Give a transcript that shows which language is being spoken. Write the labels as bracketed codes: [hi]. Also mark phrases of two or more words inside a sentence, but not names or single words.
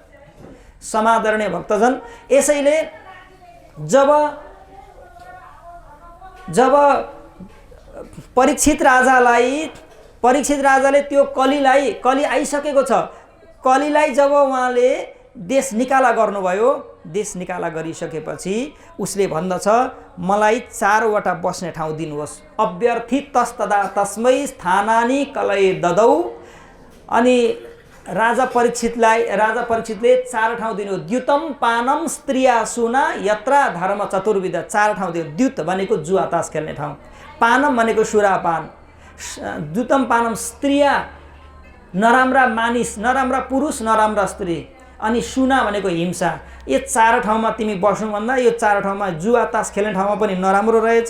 [ne] समादरणीय भक्तजन, यसैले जब परीक्षित राजाले त्यो कली आइसकेको छ, कलीलाई जब उहाँले देश निकाला गर्नुभयो, देश निकाला गरिसकेपछि उसले भन्दछ, मलाई 4 वटा बस्ने ठाउँ दिनुहोस्। [sa] अभ्यर्थितस्तदा तस्मै स्थानानि कलये ददौ। [ne] अनि राजा परीक्षितले 4 ठाउँ दिनु। [sa] द्युतम पानम स्त्रिया सुना यत्रा धर्म चतुर्विध। [ne] 4 ठाउँ दियो। द्युत भनेको जुवा तास खेल्ने ठाउँ, पानम भनेको सुरापान, [sa] द्युतम पानम स्त्रिया [ne] नराम्रा मानिस, नराम्रा पुरुष, नराम्रा स्त्री, अनि सुना भनेको हिंसा। यो 4 ठाउँमा तिमी बस्नुभन्दा यो 4 ठाउँमा जुवा तास खेल्ने ठाउँमा पनि नराम्रो रहेछ।